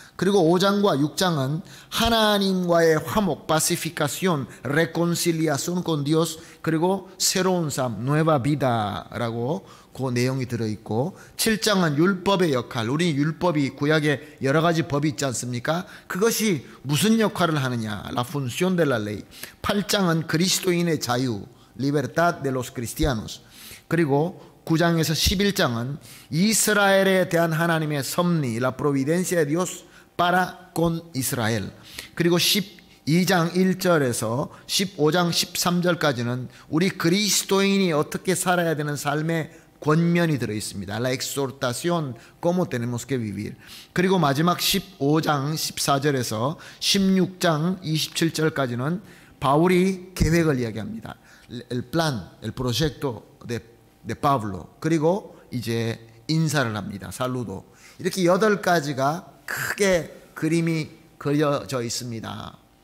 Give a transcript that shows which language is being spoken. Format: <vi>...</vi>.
<ko>그리고 5장과 6장은 하나님과의 화목,</ko> <es>pacificación, reconciliación con Dios,</es> <ko>그리고 새로운 삶,</ko> <es>nueva vida</es> <ko>라고 그 내용이 들어있고, 7장은 율법의 역할, 우리 율법이 구약에 여러 가지 법이 있지 않습니까? 그것이 무슨 역할을 하느냐,</ko> <es>la función de la ley.</es> <ko>8장은 그리스도인의 자유,</ko> <es>libertad de los cristianos.</es> <ko>그리고 9장에서 11장은 이스라엘에 대한 하나님의 섭리,</ko> <es>la providencia de Dios para con Israel.</es> <ko>그리고 12장 1절에서 15장 13절까지는 우리 그리스도인이 어떻게 살아야 되는 삶의 권면이 들어있습니다.</ko> <es>La exhortación, cómo tenemos que vivir.</es> <ko>그리고 마지막 15장 14절에서 16장 27절까지는 바울이 계획을 이야기합니다.</ko> <es>El plan, el proyecto de Pablo.</es> <ko>그리고 이제 인사를 합니다. 살루도. 이렇게 8가지가 크게 그림이 그려져 있습니다.</ko>